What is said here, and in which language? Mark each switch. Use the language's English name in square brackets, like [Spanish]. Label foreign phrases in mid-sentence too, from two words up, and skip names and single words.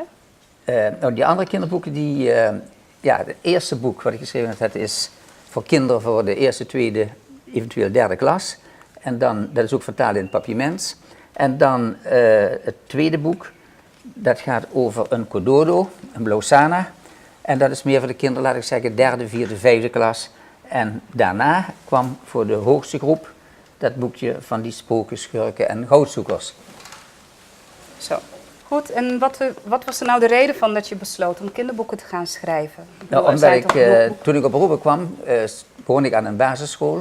[Dutch] Nou, die andere kinderboeken, het eerste boek wat ik geschreven heb, is voor kinderen voor de eerste, tweede, eventueel 3e klas. En dan, dat is ook vertaald in papiaments. En dan het tweede boek, dat gaat over een kododo, een blauwsana. En dat is meer voor de kinderen, laat ik zeggen, 3e, 4e, 5e klas. En daarna kwam voor de hoogste groep dat boekje van die spoken, schurken en goudzoekers. Zo. Goed, en wat was er nou de reden van dat je besloot om kinderboeken te gaan schrijven? Nou, omdat toen ik op beroepen kwam, begon ik aan een basisschool.